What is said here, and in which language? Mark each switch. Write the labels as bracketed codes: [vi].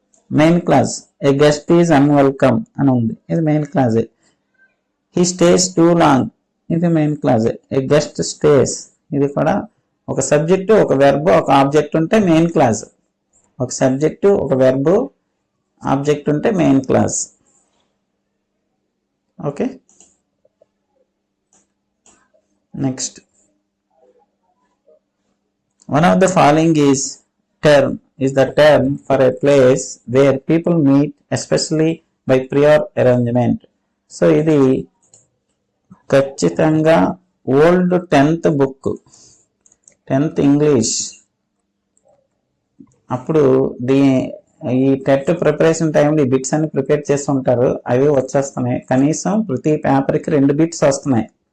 [te] Main clause [en] a guest is unwelcome [te] అని ఉంది. ఇది main క్లాజే. [en] he stays too long [te] ఇది మెయిన్ క్లాజే. [en] a guest stays [te] ఇది కూడా ఒక సబ్జెక్టు, ఒక వెర్బ్, ఒక ఆబ్జెక్ట్ ఉంటే మెయిన్ క్లాజ్. ఒక సబ్జెక్టు, ఒక వెర్బ్, ఆబ్జెక్ట్ ఉంటే main clause. Okay, next [en] one of the following is the term for a place where people meet, especially by prior arrangement. [te] So ఇది ఖచ్చితంగా old 10th book, 10th English అప్పుడు ఈ TET preparation టైంలో ఈ bits అన్ని prepare చేస్తుంటారు. అవి వచ్చేస్తున్నాయి. కనీసం ప్రతి పేపర్కి 2 బిట్స్ వస్తున్నాయి.